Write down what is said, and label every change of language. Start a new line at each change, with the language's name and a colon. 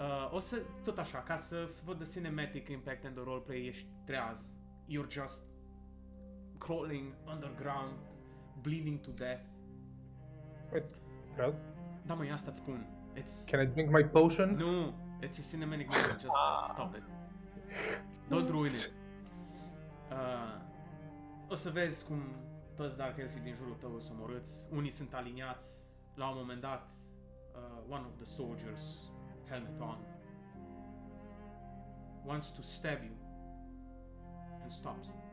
Romanian: O să, tot așa, ca să văd
English: the cinematic impact and the roleplay,
Romanian: ești treaz.
English: You're just crawling underground, bleeding to death. Wait, straz?
Romanian: Da, măi, asta-ți spun. It's...
English: Can I drink my potion? No, it's a cinematic moment, just stop it. Don't ruin it.
Romanian: O să vezi cum toți Dark Elfii din jurul tău sunt omorâți. Unii sunt aliniați. La un moment dat,
English: one of the soldiers, helmet on, wants to stab you and stops.